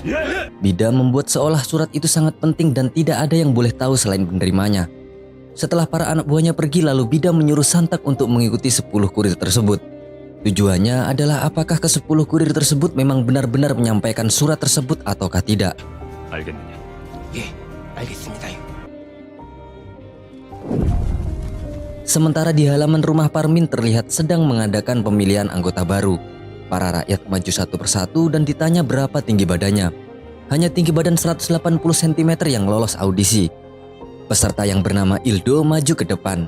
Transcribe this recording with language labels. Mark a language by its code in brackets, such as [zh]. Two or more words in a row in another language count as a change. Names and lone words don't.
[id] Bidam membuat seolah surat itu sangat penting dan tidak ada yang boleh tahu selain penerimanya. Setelah para anak buahnya pergi, lalu Bidam menyuruh Santak untuk mengikuti 10 kurir tersebut. Tujuannya adalah apakah ke-10 kurir tersebut memang benar-benar menyampaikan surat tersebut ataukah tidak. [ko] 알겠느냐? 예, 알겠습니다요. [id] Sementara di halaman rumah Parmin terlihat sedang mengadakan pemilihan anggota baru. Para rakyat maju satu persatu dan ditanya berapa tinggi badannya. Hanya tinggi badan 180 cm yang lolos audisi. Peserta yang bernama Ildo maju ke depan.